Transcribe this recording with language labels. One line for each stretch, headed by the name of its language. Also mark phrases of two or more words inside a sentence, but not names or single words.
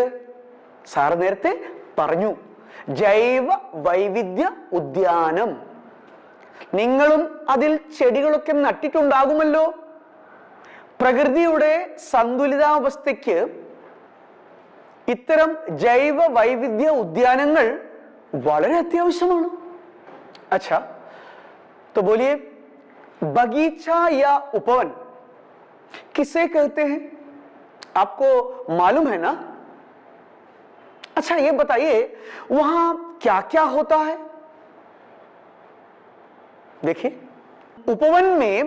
Malayalam: സാർ നേരത്തെ പറഞ്ഞു, ജൈവ വൈവിധ്യ ഉദ്യാനം. നിങ്ങളും അതിൽ ചെടികളൊക്കെ നട്ടിട്ടുണ്ടാകുമല്ലോ. പ്രകൃതിയുടെ സന്തുലിതാവസ്ഥയ്ക്ക് ഇത്തരം ജൈവ വൈവിധ്യ ഉദ്യാനങ്ങൾ വളരെ അത്യാവശ്യമാണ്.
Hindi: अच्छा, तो बोलिए, बगीचा या उपवन किसे कहते हैं? आपको मालूम है ना? अच्छा, अच्छा ये बताइए वहां क्या क्या होता है? देखिए, उपवन में